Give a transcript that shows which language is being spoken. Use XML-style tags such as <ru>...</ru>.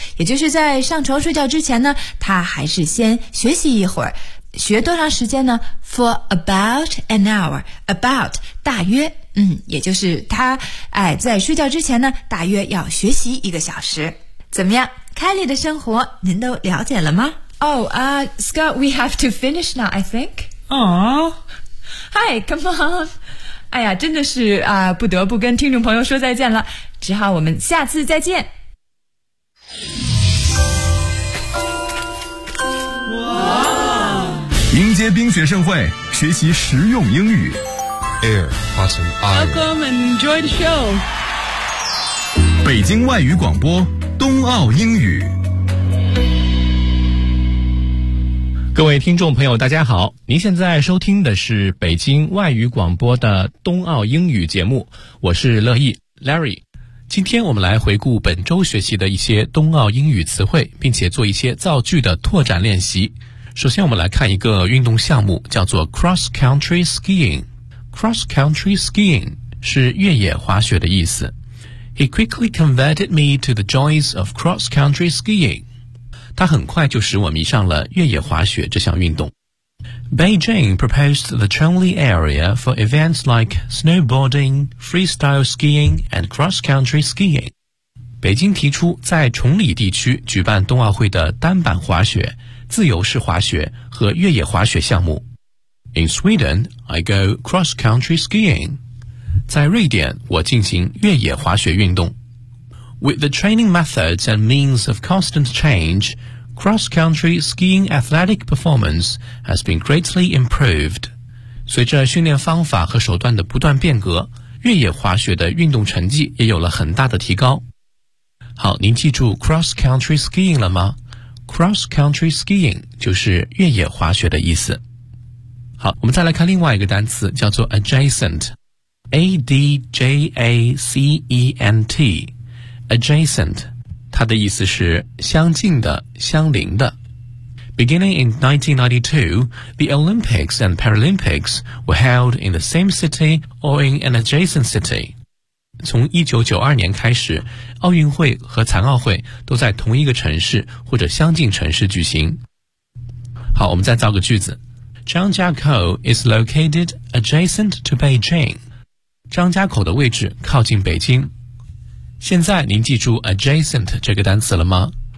<zh>也就是在上床睡觉之前呢，她还是先学习一会儿。学多长时间呢？</zh> <en>For about an hour.</en> <zh>About 大约，也就是他在睡觉之前呢，大约要学习一个小时。怎么样， Kelly 的生活您都了解了吗？</zh> <en>Scott, we have to finish now, I think. Hi, come on.</en> <zh>哎呀，真的是不得不跟听众朋友说再见了，只好我们下次再见。迎接冰雪盛会，学习实用英语。</zh> <en>Air, button, iron. Welcome and enjoy the show.</en> <zh>北京外语广播，冬奥英语。各位听众朋友，大家好，您现在收听的是北京外语广播的冬奥英语节目，我是乐意 Larry。今天我们来回顾本周学习的一些冬奥英语词汇，并且做一些造句的拓展练习。首先我们来看一个运动项目，叫做 cross country skiing。 cross country skiing 是越野滑雪的意思。</zh> <en>He quickly converted me to the joys of cross country skiing。</en> <zh>他很快就使我迷上了越野滑雪这项运动。</zh> <en>Beijing proposed the Chongli area for events like snowboarding, freestyle skiing and cross country skiing。</en> <zh>北京提出在崇礼地区举办冬奥会的单板滑雪、自由式滑雪和越野滑雪项目。</zh> <en>In Sweden, I go cross-country skiing.</en> <zh>在瑞典，我进行越野滑雪运动。</zh> <en>With the training methods and means of constant change, cross-country skiing athletic performance has been greatly improved.</en> <zh>随着训练方法和手段的不断变革，越野滑雪的运动成绩也有了很大的提高。好，您记住 cross-country skiing 了吗？Cross-country skiing 就是越野滑雪的意思。好，我们再来看另外一个单词，叫做 adjacent。A-D-J-A-C-E-N-T adjacent 它的意思是相近的、相邻的。</zh> <en>Beginning in 1992, the Olympics and Paralympics were held in the same city or in an adjacent city。</en> <zh>从1992年开始，奥运会和残奥会都在同一个城市或者相近城市举行。好，我们再造个句子。张家口</zh> <en>is located adjacent to Beijing.</en> <zh>张家口的位置靠近北京。现在您记住 adjacent 这个单词了吗？</zh>